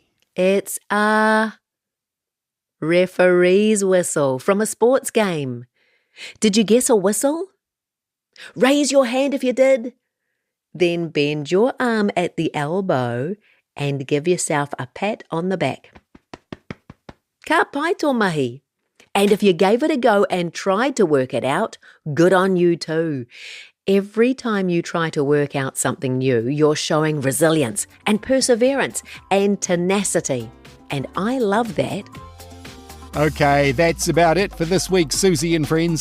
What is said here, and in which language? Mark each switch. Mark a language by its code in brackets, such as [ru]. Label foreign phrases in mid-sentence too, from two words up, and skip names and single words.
[en] It's a referee's whistle from a sports game. Did you guess a whistle? Raise your hand if you did. Then bend your arm at the elbow and give yourself a pat on the back. [mi] Ka pai tō mahi. [en] And if you gave it a go and tried to work it out, good on you too. Every time you try to work out something new, you're showing resilience and perseverance and tenacity. And I love that. Okay, that's about it for this week's Suzy and Friends.